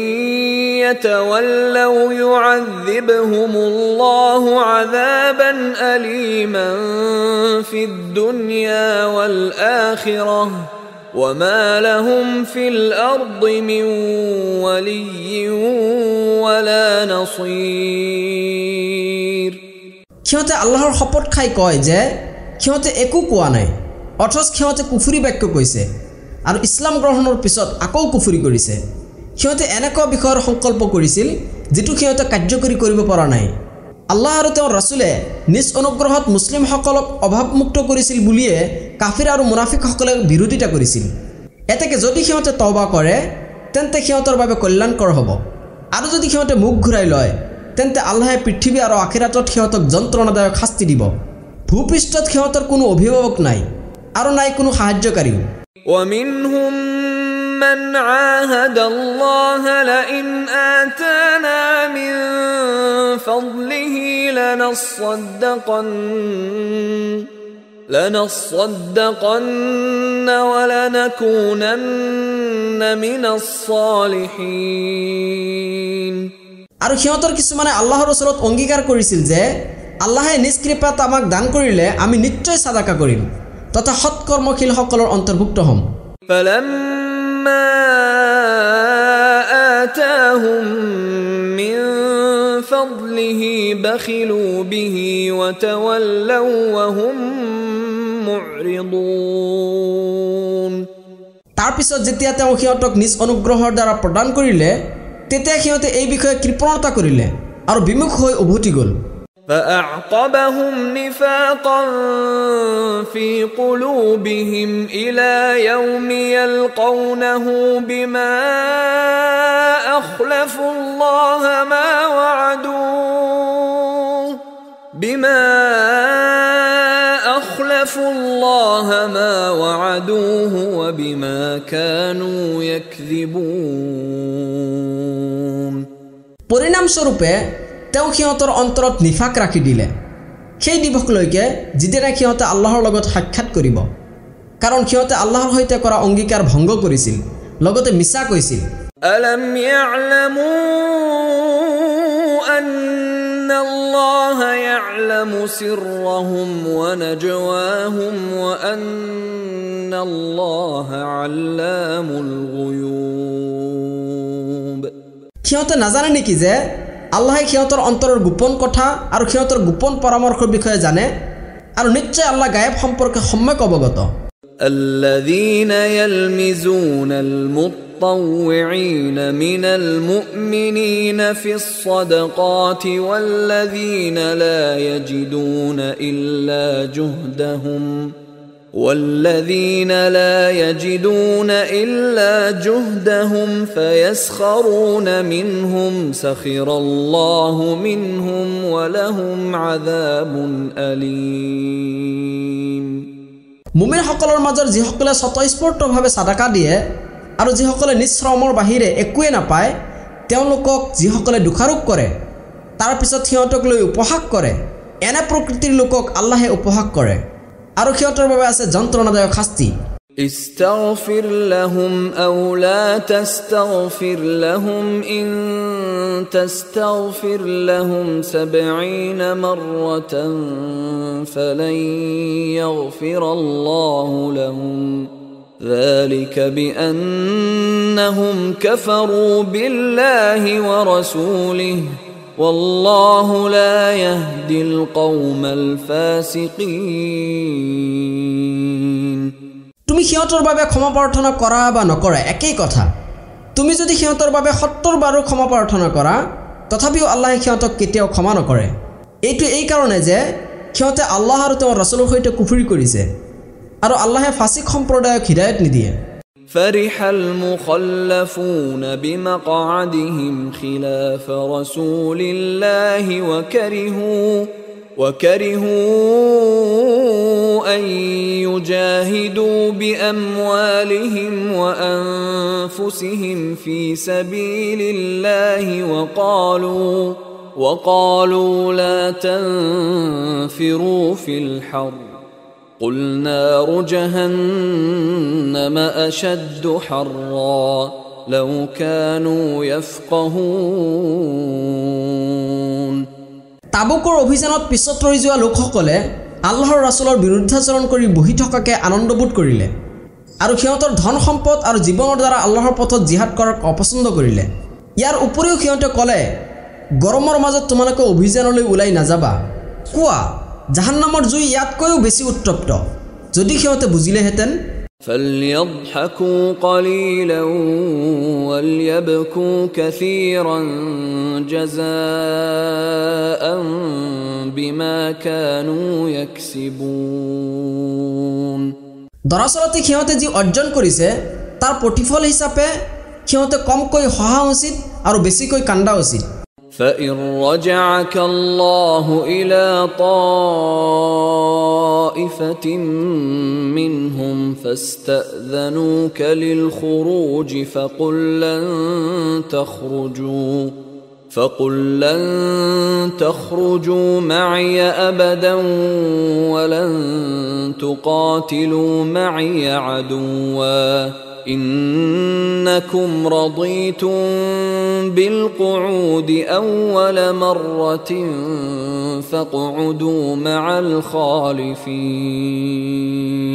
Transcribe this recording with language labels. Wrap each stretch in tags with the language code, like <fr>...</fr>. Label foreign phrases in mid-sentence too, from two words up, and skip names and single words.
<ar>يتولوا يعذبهم الله عذابا أليما في الدنيا والآخرة وما لهم في الأرض من ولي ولا نصير</ar> <as>সিহঁতে আল্লাহৰ শপত খাই কয় যে সিহঁতে একো কোৱা নাই, অথচ সিহঁতে কুফুৰি বাক্য কৈছে আৰু ইছলাম গ্ৰহণৰ পিছত আকৌ কুফুৰি কৰিছে। সিহঁতে এনেকুৱা বিষয়ৰ সংকল্প কৰিছিল যিটো সিহঁতে কাৰ্যকৰী কৰিব পৰা নাই। আল্লাহ আৰু তেওঁৰ ৰাছুলে নিজ অনুগ্ৰহত মুছলিমসকলক অভাৱমুক্ত কৰিছিল বুলিয়ে কাফিৰ আৰু মুনাফিকসকলে বিৰোধিতা কৰিছিল। এতেকে যদি সিহঁতে তওবা কৰে তেন্তে সিহঁতৰ বাবে কল্যাণকৰ হ'ব, আৰু যদি সিহঁতে মুখ ঘূৰাই লয় তেন্তে আল্লাহে পৃথিৱী আৰু আখিৰাতত সিহঁতক যন্ত্ৰণাদায়ক শাস্তি দিব। ভূপৃষ্ঠত সিহঁতৰ কোনো অভিভাৱক নাই আৰু নাই কোনো সাহায্যকাৰী।</as> <ar>ومنهم من عاهد الله لئن آتانا من فضله لنصدقن ولنكونن من الصالحين</ar> <as>আৰু সিহঁতৰ কিছুমানে আল্লাহৰ ওচৰত অংগীকাৰ কৰিছিল যে আল্লাহে নিজ কৃপাত আমাক দান কৰিলে আমি নিশ্চয় সাদাকা কৰিম তথা সৎকৰ্মশীলসকলৰ অন্তৰ্ভুক্ত হ'ম।</as> <ar>فلما آتاهم من فضله بخلوا به وتولوا وهم معرضون</ar> <as>তাৰ পিছত যেতিয়া তেওঁ সিহঁতক নিজ অনুগ্ৰহৰ দ্বাৰা প্ৰদান কৰিলে তেতিয়া সিহঁতে এই বিষয়ে কৃপণতা কৰিলে আৰু বিমুখ হৈ উভতি গ'ল।</as> <ar>فأعقبهم نفاقا في قلوبهم إلى يوم يلقونه بما أخلفوا الله ما وعدوه وبما كانوا يكذبون</ar> <as>পৰিণামস্বৰূপে তেওঁ সিহঁতৰ অন্তৰত নিফাক ৰাখি দিলে সেই দিৱসলৈকে যিদিনা সিহঁতে আল্লাহৰ লগত সাক্ষাৎ কৰিব, কাৰণ সিহঁতে আল্লাহৰ সৈতে কৰা অংগীকাৰ ভংগ কৰিছিল, লগতে মিছা কৈছিল।</as> <ar>ألم يعلموا أن الله يعلم سرهم ونجواهم وأن الله علام الغيوب</ar> <as>সিহঁতে নাজানে নেকি যে আল্লাহে সিহঁতৰ অন্তৰৰ গোপন কথা আৰু সিহঁতৰ গোপন পৰামৰ্শৰ বিষয়ে জানে, আৰু নিশ্চয় আল্লাহ গায়ব সম্পৰ্কে সম্যক অৱগত।</as> <ar>الذين يلمزون المطوعين من المؤمنين في الصدقات والذين لا يجدون إلا جهدهم فيسخرون منهم سخر الله منهم ولهم عذاب أليم</ar> <as>মুমিনসকলৰ মাজৰ যিসকলে স্বতঃস্ফূৰ্তভাৱে সাদাকা দিয়ে আৰু যিসকলে নিজ শ্ৰমৰ বাহিৰে একোৱে নাপায়, তেওঁলোকক যিসকলে দোষাৰোপ কৰে তাৰ পিছত সিহঁতক লৈ উপহাস কৰে, এনে প্ৰকৃতিৰ লোকক আল্লাহে উপহাস কৰে আৰু সিহঁতৰ বাবে আছে যন্ত্ৰণাদায়ক শাস্তি।</as> <ar>استغفر لهم أو لا تستغفر لهم إن تستغفر لهم 70 مرة فلن يغفر الله لهم ذلك بأنهم كفروا بالله ورسوله والله لا يهدي القوم الفاسقين</ar> <as>তুমি সিহঁতৰ বাবে ক্ষমা প্ৰাৰ্থনা কৰা বা নকৰা একেই কথা। তুমি যদি সিহঁতৰ বাবে 70 বাৰো ক্ষমা প্ৰাৰ্থনা কৰা তথাপিও আল্লাহে সিহঁতক কেতিয়াও ক্ষমা নকৰে। এইটো এই কাৰণে যে সিহঁতে আল্লাহ আৰু তেওঁৰ ৰাছুলৰ সৈতে কুফৰি কৰিছে আৰু আল্লাহে ফাসিক সম্প্ৰদায়ক হিদায়ত নিদিয়ে।</as> <ar>فرح المخلفون بمقعدهم خلاف رسول الله وكرهوا أن يجاهدوا بأموالهم وأنفسهم في سبيل الله وقالوا لا تنفروا في الحر قل نار جهنم أشد حرا لو كانوا يفقهون</ar> <as>তাবুকৰ অভিযানত পিছত ৰৈ যোৱা লোকসকলে আল্লাহৰ ৰাছুলৰ বিৰুদ্ধাচৰণ কৰি বহি থকাকে আনন্দবোধ কৰিলে আৰু সিহঁতৰ ধন সম্পদ আৰু জীৱনৰ দ্বাৰা আল্লাহৰ পথত জিহাদ কৰাক অপছন্দ কৰিলে। ইয়াৰ উপৰিও সিহঁতে ক'লে, গৰমৰ মাজত তোমালোকে অভিযানলৈ ওলাই নাযাবা। কোৱা, জাহান্নামৰ জুই ইয়াতকৈও বেছি উত্তপ্ত। যদি সিহঁতে বুজিলেহেঁতেন।</as> <ar>فليضحكوا قليلا وليبكوا كثيرا جزاء بما كانوا يكسبون।</ar> <as>দৰাচলতে সিহঁতে যি অৰ্জন কৰিছে তাৰ প্ৰতিফল হিচাপে সিহঁতে কমকৈ হহা উচিত আৰু বেছিকৈ কান্দা উচিত।</as> <ar>فإن رجعك الله إلى طائفة منهم فاستأذنوك للخروج فقل لن تخرجوا معي أبدا ولن تقاتلوا معي عدوا إنكم رضيتم بالقعود أول مرة فاقعدوا مع الخالفين।</ar>